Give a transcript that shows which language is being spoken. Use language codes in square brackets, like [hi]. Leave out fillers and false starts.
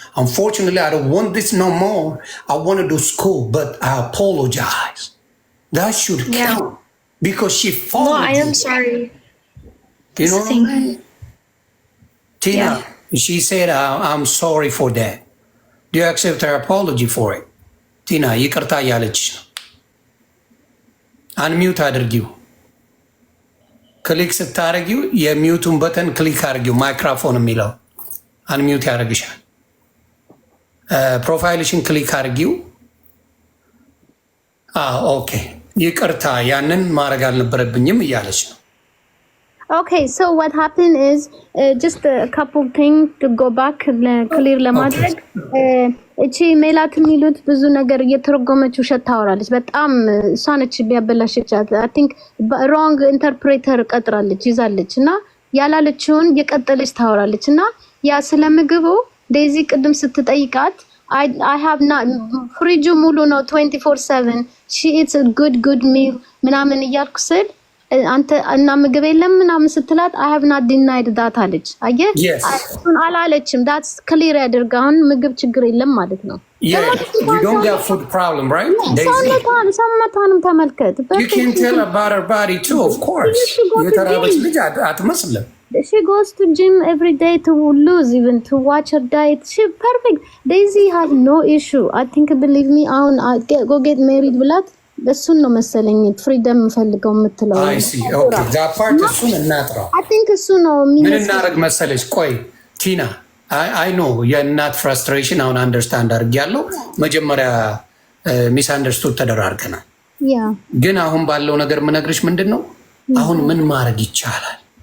[en] Unfortunately, I don't want this no more. I want to do school, but I apologize. That should count because she followed. No, I am sorry. You know what I mean? Tina, she said, I'm sorry for that. Do you accept her apology for it? [am] Tina, ይቅርታ እያለች ነው። አንሚዩት አድርጊው። ክሊክ ስታደርጊው የሚዩቱን በተን ክሊክ አድርጊው። ማይክሮፎን የሚለው አንሚዩት ያደርግሻል። ፕሮፋይልሽን ክሊክ አድርጊው። ኦኬ ይቅርታ ያንን ማድረግ አልነበረብኝም እያለች ነው። [en] Okay, so what happened is just a couple things to go back clear [am] ለማድረግ እቺ ሜላት የሚሉት ብዙ ነገር እየተረጎመች ውሸት ታወራለች። በጣም እሷ ነች ቢያበላሽቻት። [en] I think wrong interpreter [am] ቀጥራለች ይዛለች እና ያላለችውን የቀጠለች ታወራለች እና ያ ስለምግቡ ዴዚ ቅድም ስትጠይቃት [en] I have not [am] ፍሪጁ ሙሉ ነው [en] 24/7 she eats a good meal [am] ምናምን እያልኩ ስል አንተ እና ምግብ የለም ምናምን ስትላት [en] I have not denied that [am] አለች። አየህ እሱን አላለችም። [en] that's clear [am] ያደርጋውን ምግብ ችግር የለም ማለት ነው። [en] Yeah, you don't get food problem, right? [am] ሰውነቷንም ተመልከት። [en] You can tell about her body too, of course. [am] የተራበች ልጅ አትመስልም። [en] She goes to gym every day to lose, even to watch her diet. She perfect. Daisy has no issue. I think, believe me, go get married [am] ብላት እሱን ነው መሰለኝ ፍሪደም ፈልገው የምትለው። [en] I see. Okay, that part [am] እሱን እናጥራው። [en] I think [am] እሱ ነው ምን እናደርግ መሰለሽ? ቆይ ቲና [en] I know [am] የእናት ፍራስትሬሽን አሁን አንደርስታንድ አድርጌያለሁ። መጀመሪያ ሚስ አንደርስቱድ ተደራርገናል። ግን አሁን ባለው ነገር የምነግርሽ ምንድን ነው አሁን ምን ማድረግ ይቻላል?